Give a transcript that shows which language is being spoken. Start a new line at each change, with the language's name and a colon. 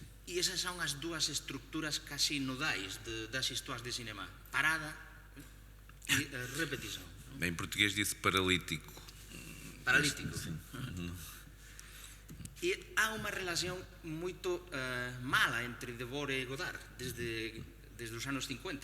Galician: E esas son as dúas estructuras casi nodais das histoires de cinema: parada e repetición.
Portuguese: Em português diz paralítico. Paralítico.
Galician: E há unha relación moito mala entre Debord e Godard desde os anos 50.